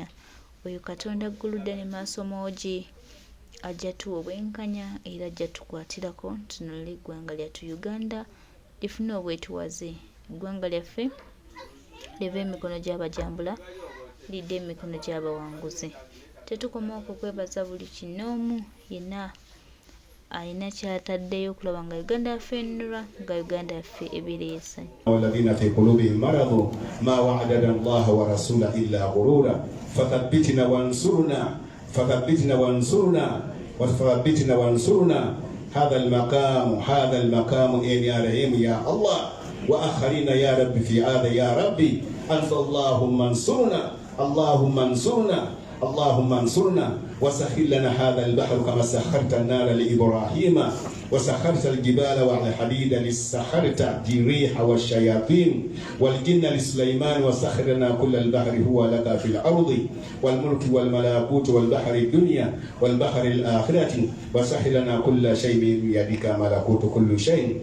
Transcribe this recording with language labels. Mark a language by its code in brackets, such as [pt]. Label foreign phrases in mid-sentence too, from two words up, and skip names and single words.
[lg] Oyo Katonda gguludde ne maaso moogi ajja tuwa obwenkanya era ajja tukwatirako tunulire eggwanga lyattu Uganda lifune obwetwaze. Eggwanga lyaffe live emikono gy'abajambula lidde emikono gy'abawanguzi. Tetukoma okwo kwebaza buli kinoomu yenna alina ky'ataddeyo okulaba nga Uganda yaffe ennulwa, nga Uganda yaffe ebeera ey'essanyu. [ar] والذين في قلوبهم مرض ما وعدنا الله ورسوله إلا غرورا فثبتنا وانصرنا هذا المقام إن يا رحيم يا الله وآخرين يا رب في هذا يا ربي أنت اللهم انصرنا اللهم انصرنا وسخر لنا هذا البحر كما سخرت النار لإبراهيم وسخرت الجبال والحديد لسخرت الريح والشياطين والجن لسليمان وسخرنا كل البحر هو لك في الأرض والملك والملكوت والبحر الدنيا والبحر الآخرة وسخر لنا كل شيء بيدك ملكوت كل شيء.